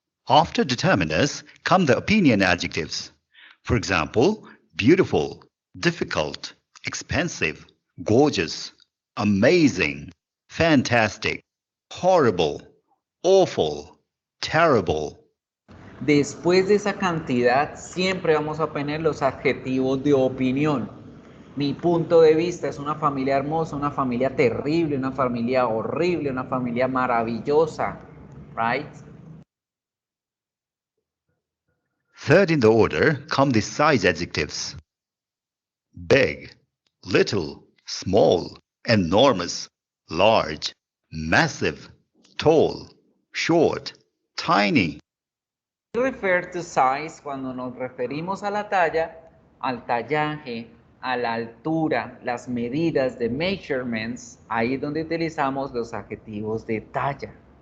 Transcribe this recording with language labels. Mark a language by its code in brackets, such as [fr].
[en] After determiners come the opinion adjectives. For example, beautiful, difficult, expensive, gorgeous, amazing, fantastic, horrible, awful, terrible. [es] Después de esa cantidad, siempre vamos a poner los adjetivos de opinión. Mi punto de vista es una familia hermosa, una familia terrible, una familia horrible, una familia maravillosa, right? [en] Third in the order come the size adjectives. Big, little, small, enormous, large, massive, tall, short, tiny. We refer to size [es] cuando nos referimos a la talla, al tallaje, a la altura, las medidas de measurements, ahí es donde utilizamos los adjetivos de talla.